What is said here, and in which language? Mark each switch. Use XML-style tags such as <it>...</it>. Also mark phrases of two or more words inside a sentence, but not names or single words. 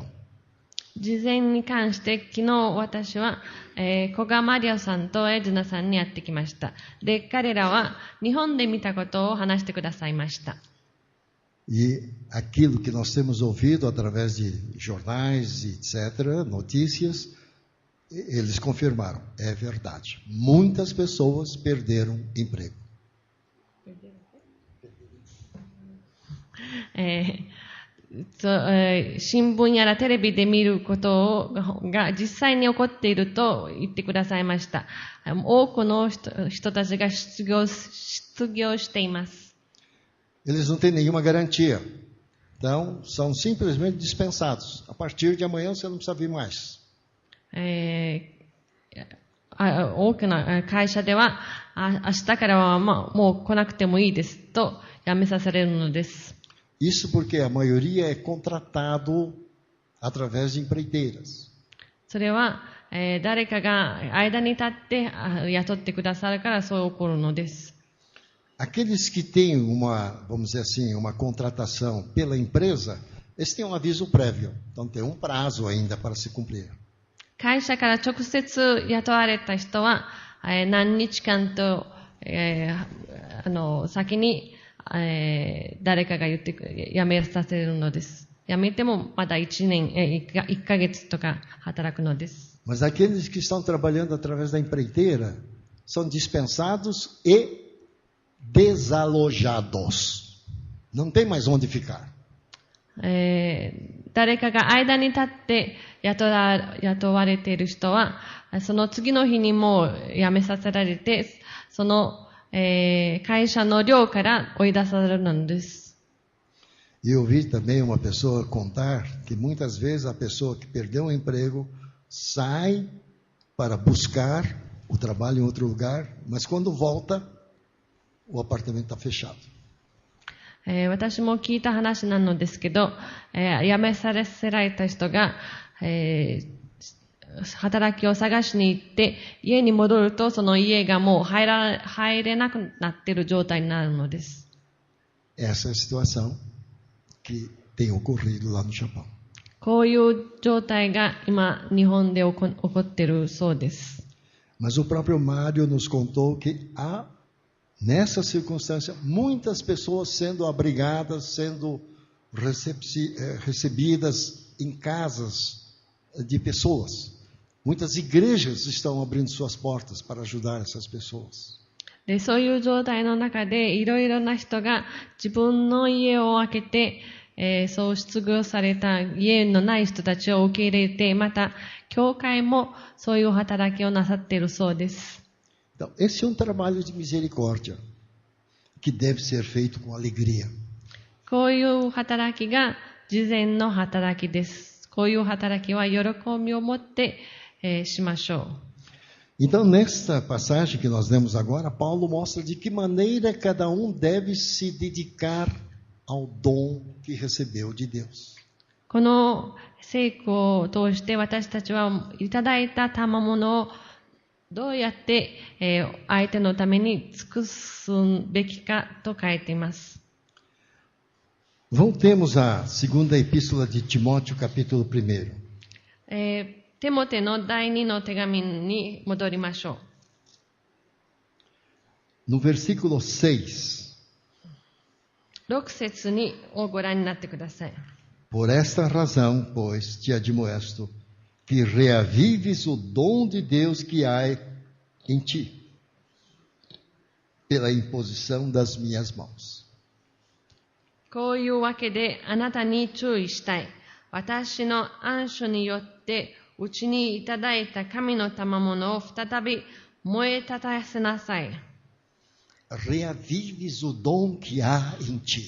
<ja>慈善に関して昨日私は、古賀マリアさんとエズナさんに会ってきました。で、彼らは日本で見たことを話してくださいました。</ja> <pt>E aquilo que nós temos ouvido através de jornais, etc., notícias, eles confirmaram, é verdade. Muitas pessoas perderam emprego.</pt> <ja>新聞やらテレビで見ることが実際に起こっていると言ってくださいました。多くの人たちが失業しています。</ja> <pt>Eles não têm nenhuma garantia. Então, são simplesmente dispensados. A partir de amanhã você não precisa vir mais.</pt> <ja>多くの会社では、明日からはもう来なくてもいいですと辞めさせられるのです。</ja> <pt>Isso porque a maioria é contratado através de empreiteiras.</pt> <ja>それは、誰かが間に立って雇ってくださるからそう起こるのです。</ja> <pt>Aqueles que têm vamos dizer assim, uma contratação pela empresa, eles têm um aviso prévio. Então tem um prazo ainda para se cumprir.</pt> <ja>会社から直接雇われた人は、何日間と、先に、誰かが言って辞めさせるのです。辞めてもまだ1ヶ月とか働くのです。</ja> <pt>Mas aqueles que estão trabalhando através da empreiteira são dispensados e desalojados. Não tem mais onde ficar.</pt> <ja>誰かが間に立って雇われている人は、その次の日にもう辞めさせられて、その、会社の寮から追い出されるのです。</ja> <pt>E eu ouvi também uma pessoa contar que muitas vezes a pessoa que perdeu o emprego sai para buscar o trabalho em outro lugar, mas quando volta, o apartamento está fechado.</pt> <ja>私も聞いた話なのですけど、辞めさせられた人が、働きを探しに行って家に戻るとその家がもう入れなくなっている状態になるのです。</ja> <pt>Essa é a situação que tem ocorrido lá no Japão.</pt> <ja>こういう状態が今日本で起こっているそうです。</ja> <pt>Mas o próprio Mário nos contou que há nessa circunstância muitas pessoas sendo abrigadas, sendo recebidas em casas de pessoas. Muitas igrejas estão abrindo suas portas para ajudar essas pessoas.</pt> <ja>で、そういう状態の中でいろいろな人が自分の家を開けて、そう失業された家のない人たちを受け入れて、また教会もそういう働きをなさっているそうです。</ja> <pt>Então, esse é trabalho de misericórdia que deve ser feito com alegria.</pt> <ja>こういう働きが慈善の働きです。こういう働きは喜びを持って、しましょう。</ja> <pt>Então, nesta passagem que nós lemos agora, Paulo mostra de que maneira cada um deve se dedicar ao dom que recebeu de Deus.</pt> <ja>この聖句を通して私たちはいただいた賜物をどうやって、相手のために尽くすべきかと書いています。</ja> <pt>Voltemos à segunda epístola de Timóteo, capítulo 1.</pt> <ja>テモテの第2の手紙に戻りましょ</ja> <pt>う。No versículo 6.</pt> <ja>6 節をご覧になってください。</ja> <pt>Por esta razão, pois, te admoesto, que reavives o dom de Deus que há em ti, pela imposição das minhas mãos.</pt> <ja>こういうわけであなたに注意したい。私の暗書によってうちにいただいた神の賜物を再び燃え立たせなさい。</ja> <pt>Reavives o dom que há em ti.</pt>